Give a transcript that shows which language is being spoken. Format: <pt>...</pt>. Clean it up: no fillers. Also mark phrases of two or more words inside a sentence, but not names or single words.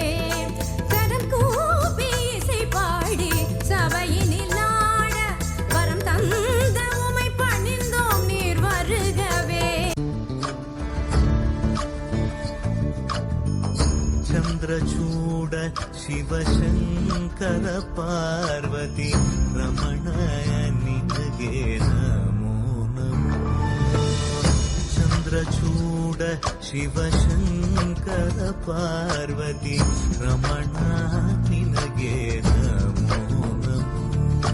<ta>கரம் கூப்பி இசை பாடி சபையினில் ஆட வரம் தந்த உமை பணிந்தோம் நீர் வருகவே.</ta> <kn>ಚಂದ್ರಚೂಡ ಶಿವಶಂಕರ ಪಾರ್ವತೀ ರಮಣಾಯ ನಿನಗೆ ನಮೋ ನಮೋ. ಚಂದ್ರಚೂಡ ಶಿವಶಂಕರ ಪಾರ್ವತೀ ರಮಣಾ ನಿನಗೆ ನಮೋ ನಮೋ.</kn>